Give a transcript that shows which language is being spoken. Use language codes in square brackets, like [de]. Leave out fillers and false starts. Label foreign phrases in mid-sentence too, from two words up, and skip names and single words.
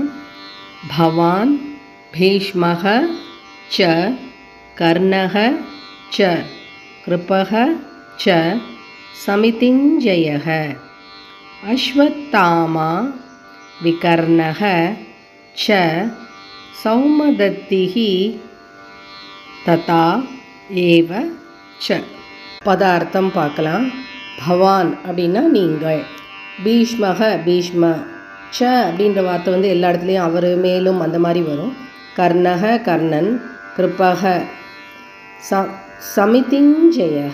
[sa] भवान् भीष्मः च कर्णः च कृपः च समितिञ्जयः अश्वत्थामा विकर्णः च सौमदत्तिः तथा एव च. [ta] பதார்த்தம் பார்க்கலாம். பவான் அப்படின்னா நீங்கள், பீஷ்மக பீஷ்ம, ச அப்படின்ற வார்த்தை வந்து எல்லா இடத்துலையும் அவர் மேலும் அந்த மாதிரி வரும். கர்ணக கர்ணன், [sa] कृपः समितिञ्जयः.